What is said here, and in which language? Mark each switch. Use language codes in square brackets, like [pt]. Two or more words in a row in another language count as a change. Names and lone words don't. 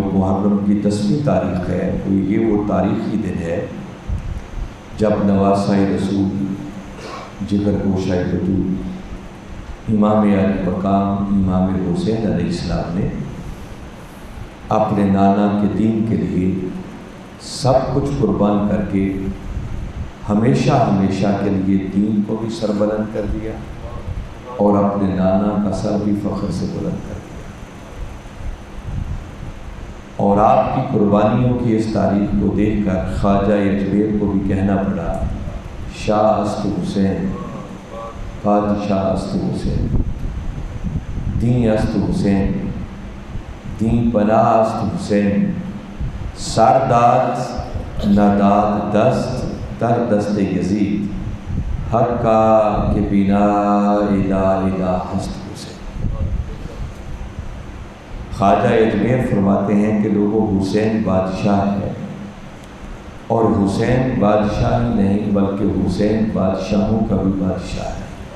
[ur] محرم کی 10ویں تاریخ ہے تو یہ وہ تاریخی دن ہے جب نواسۂ رسول، جگر گوشۂ وجود، امام علی مقام امام حسین علیہ السلام نے اپنے نانا کے دین کے لیے سب کچھ قربان کر کے ہمیشہ ہمیشہ کے لیے دین کو بھی سربلند کر دیا اور اپنے نانا کا سر بھی فخر سے بلند کر دیا۔ اور آپ کی قربانیوں کی اس تاریخ کو دیکھ کر خواجہ اجمیر کو بھی کہنا پڑا، [fa] شاہ است حسین، بادشاہ است حسین، دین است حسین، دین پناہ است حسین، سرداد نداد دست در دست یزید، حق کا کہ بنا الہ الہ ہست حسین۔ [ur] خواجہ اجمیر فرماتے ہیں کہ لوگوں حسین بادشاہ ہے، اور حسین بادشاہ ہی نہیں بلکہ حسین بادشاہوں کا بھی بادشاہ ہے۔